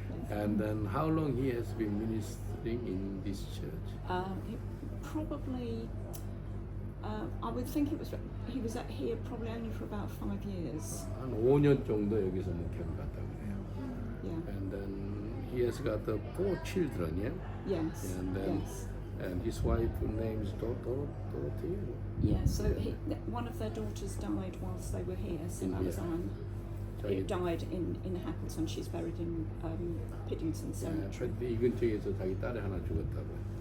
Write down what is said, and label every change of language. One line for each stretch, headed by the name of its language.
English: And then how long he has been ministering in this church? Probably, I would think he was here probably only for about 5 years.
Korean: 한 5년 정도 여기서 목회를 갔다 그래요.
English: Yeah. And then he has got 4 children, yeah? Yes. And then and his wife name is Dorothy. Yeah. So one of their daughters died whilst they were here. St. Alexander. It died in Hackleton. She's buried in Piddington Cemetery.
Korean: 이 근처에서 자기 딸이 하나 죽었다고요.